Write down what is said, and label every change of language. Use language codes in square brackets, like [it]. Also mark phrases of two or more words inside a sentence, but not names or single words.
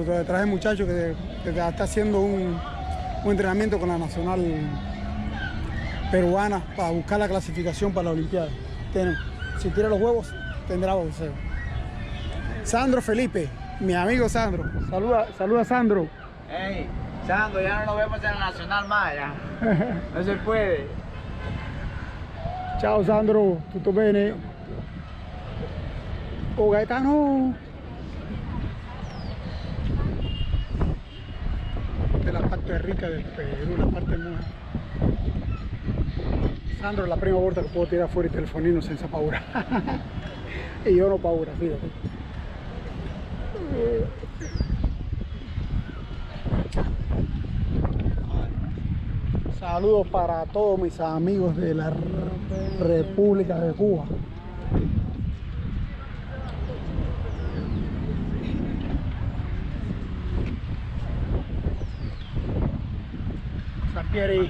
[es] Traje un muchacho que está haciendo un entrenamiento con la nacional peruana para buscar la clasificación para la Olimpiada. Si tira los huevos, tendrá boxeo. Sandro Felipe, mi amigo Sandro. Saluda Sandro. Hey, Sandro, ya no nos vemos en la Nacional más, ya. No se puede. [it] Ciao Sandro, tutto bene? Oh Gaetano. [es] Esta es la parte rica del Perú, la parte muy... [it] Sandro è la prima volta che può tirare fuori il telefonino senza paura. E io non ho paura, [es] fíjate. Saludos para todos mis amigos de la República de Cuba. Sampieri.